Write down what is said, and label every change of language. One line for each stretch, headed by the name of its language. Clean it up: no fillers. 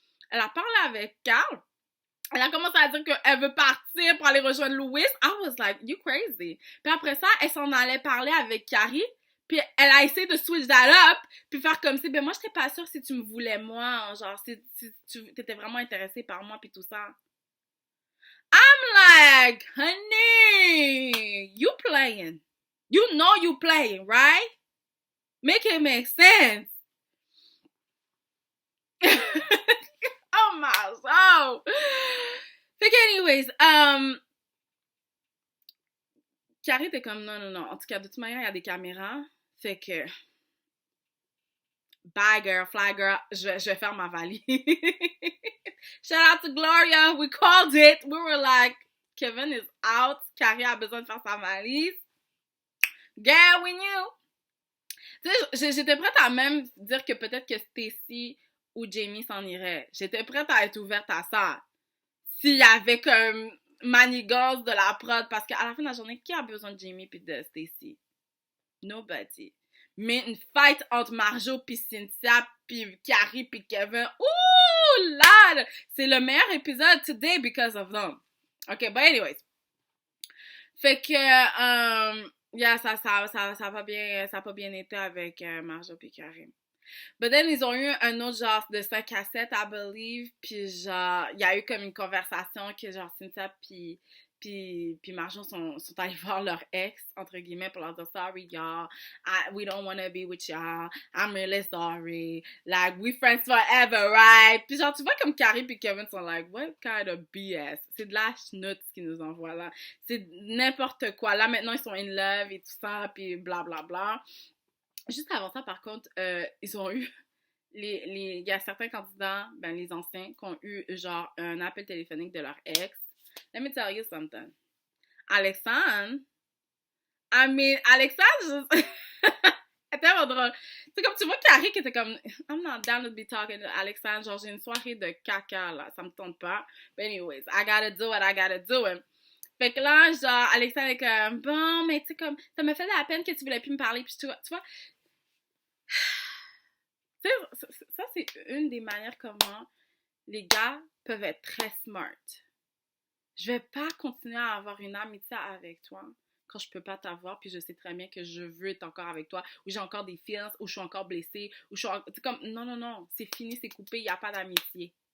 French: Elle a parlé avec Carl. Elle a commencé à dire qu'elle veut partir pour aller rejoindre Louis.
English: I was like, you crazy.
French: Puis après ça, elle s'en allait parler avec Carrie. Puis elle a essayé de
English: switch that up.
French: Puis faire comme si, ben moi, j'étais pas sûre si tu me voulais moi. Genre, si tu t'étais vraiment intéressée par moi, puis tout ça.
English: I'm like, honey, you playing. You know you playing, right? Make it make sense. Oh my soul.
French: Fait que anyways, Carrie était comme non. En tout cas, de toute manière, il y a des caméras. Fait que
English: bye girl, fly girl,
French: je vais faire ma valise.
English: Shout out to Gloria, we called it. We were like, Kevin is out,
French: Carrie a besoin de faire sa valise.
English: Girl, we knew.
French: Tu sais, j'étais prête à même dire que peut-être que Stacy ou Jamie s'en irait. J'étais prête à être ouverte à ça. S'il y avait comme manigance de la prod, parce qu'à la fin de la journée, qui a besoin de Jamie puis de Stacy? Nobody. Mais une fight entre Marjo puis Cynthia puis Carrie puis Kevin, ouh là! C'est le meilleur épisode
English: today because of them. Ok, but anyways.
French: Fait que, yeah, ça a pas bien été avec Marjo puis Carrie. But then, ils ont eu un autre genre de 5 à 7,
English: I believe,
French: puis genre, il y a eu comme une conversation que genre Cynthia puis Marjon sont allés voir leur ex, entre guillemets, pour leur dire
English: sorry, y'all. We don't want to be with y'all. I'm really sorry. Like, we friends forever, right?
French: Puis genre, tu vois comme Carrie puis Kevin sont like,
English: what kind of BS?
French: C'est de la schnout ce qu'ils nous envoient là. C'est n'importe quoi. Là, maintenant, ils sont in love et tout ça, puis blablabla. Bla, bla. Juste avant ça, par contre, ils ont eu... Il y a certains candidats, ben les anciens, qui ont eu genre un appel téléphonique de leur ex.
English: Let me tell you something.
French: Alexandre, Alexandre, c'est tellement drôle. C'est comme tu vois Carrie qui était comme,
English: I'm not down to be talking to Alexandre.
French: Genre, j'ai une soirée de caca là, ça me tente pas.
English: But anyways, I gotta do what I gotta do.
French: Fait que là, genre, Alexandre est comme, bon, mais tu sais, comme, ça me fait de la peine que tu voulais plus me parler. Puis tu vois, ça, c'est une des manières comment les gars peuvent être très smart. Je vais pas continuer à avoir une amitié avec toi quand je peux pas t'avoir, puis je sais très bien que je veux être encore avec toi, ou j'ai encore des feelings, ou je suis encore blessée, ou je suis encore... C'est comme, non, c'est fini, c'est coupé, il n'y a pas d'amitié.